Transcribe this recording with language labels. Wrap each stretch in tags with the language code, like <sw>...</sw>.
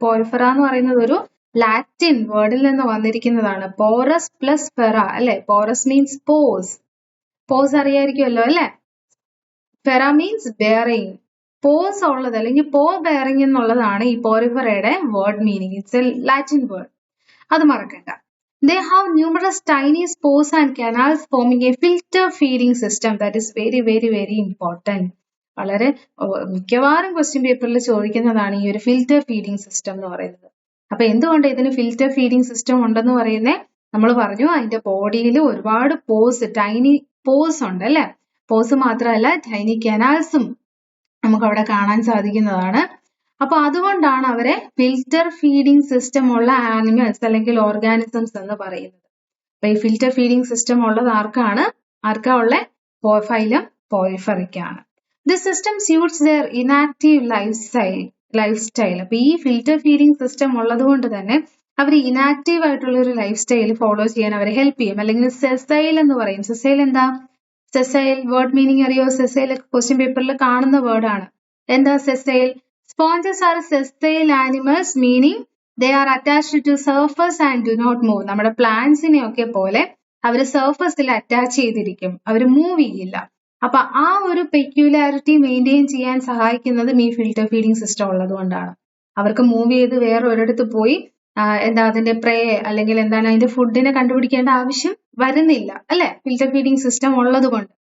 <ml>Porifera എന്ന് പറയുന്നത് ഒരു ലാറ്റിൻ വേർഡിൽ നിന്ന് വന്നിരിക്കുന്നതാണ്. പോറസ് പ്ലസ് ഫെറ അല്ലെ? പോറസ് മീൻസ് പോസ് അറിയായിരിക്കുമല്ലോ അല്ലെ? FERA means bearing. പോസ് ഉള്ളത് അല്ലെങ്കിൽ പോ ബെയറിംഗ് എന്നുള്ളതാണ് ഈ പോറിഫെറയുടെ word meaning.</ml> <en>it's a Latin word,</en> <ml>അത് മറക്കണ്ട.</ml> <en>They have numerous tiny spores and canals forming a filter feeding system that is very very very important.</en> <ml>വളരെ മിക്കവാറും ക്വസ്റ്റ്യൻ പേപ്പറിൽ ചോദിക്കുന്നതാണ് ഈ ഒരു ഫിൽറ്റർ ഫീഡിംഗ് സിസ്റ്റം എന്ന് പറയുന്നത്. അപ്പൊ എന്തുകൊണ്ട് ഇതിന് ഫിൽറ്റർ ഫീഡിംഗ് സിസ്റ്റം ഉണ്ടെന്ന് പറയുന്നത്? നമ്മൾ പറഞ്ഞു അതിന്റെ ബോഡിയിൽ ഒരുപാട് ടൈനി പോസ് ഉണ്ട് അല്ലെ? പോസ് മാത്രമല്ല ടൈനി കനാൽസും നമുക്ക് അവിടെ കാണാൻ സാധിക്കുന്നതാണ്. അപ്പൊ അതുകൊണ്ടാണ് അവരെ ഫിൽറ്റർ ഫീഡിംഗ് സിസ്റ്റം ഉള്ള ആനിമൽസ് അല്ലെങ്കിൽ ഓർഗാനിസംസ് എന്ന് പറയുന്നത്. അപ്പൊ ഈ ഫിൽറ്റർ ഫീഡിംഗ് സിസ്റ്റം ഉള്ളത് ആർക്കാ ഉള്ള? Phylum പോറിഫെറയ്ക്കാണ്.</ml> <en>This system suits their inactive life style.</en> <ml>അപ്പൊ ഈ ഫിൽറ്റർ ഫീഡിംഗ് സിസ്റ്റം ഉള്ളത് കൊണ്ട് തന്നെ അവർ ഇനാക്റ്റീവ് ആയിട്ടുള്ള ഒരു ലൈഫ് സ്റ്റൈൽ ഫോളോ ചെയ്യാൻ അവരെ ഹെൽപ്പ് ചെയ്യും. അല്ലെങ്കിൽ സെസൈൽ എന്ന് പറയും. സെസൈൽ എന്താ? സെസൈൽ വേർഡ് മീനിങ് അറിയോ? സെസൈൽ ക്വസ്റ്റ്യൻ പേപ്പറിൽ കാണുന്ന വേർഡാണ്. എന്താ sessile?</ml> <en>Sponges are sessile animals, meaning they are attached to surface and do not move.</en> <ml>നമ്മുടെ പ്ലാന്റ്സിനെ ഒക്കെ പോലെ അവര് സർഫസിൽ അറ്റാച്ച് ചെയ്തിരിക്കും, അവര് മൂവ് ചെയ്യില്ല. അപ്പൊ ആ ഒരു പെക്യുലാരിറ്റി മെയിൻറ്റെയിൻ ചെയ്യാൻ സഹായിക്കുന്നതും ഈ ഫിൽറ്റർ ഫീഡിംഗ് സിസ്റ്റം ഉള്ളത് കൊണ്ടാണ്. അവർക്ക് മൂവ് ചെയ്ത് വേറെ ഒരിടത്ത് പോയി അതിന്റെ പ്രേ അല്ലെങ്കിൽ എന്താണ് അതിന്റെ ഫുഡിനെ കണ്ടുപിടിക്കേണ്ട ആവശ്യം വരുന്നില്ല അല്ലെ, ഫിൽറ്റർ ഫീഡിംഗ് സിസ്റ്റം ഉള്ളത് കൊണ്ട്.</ml>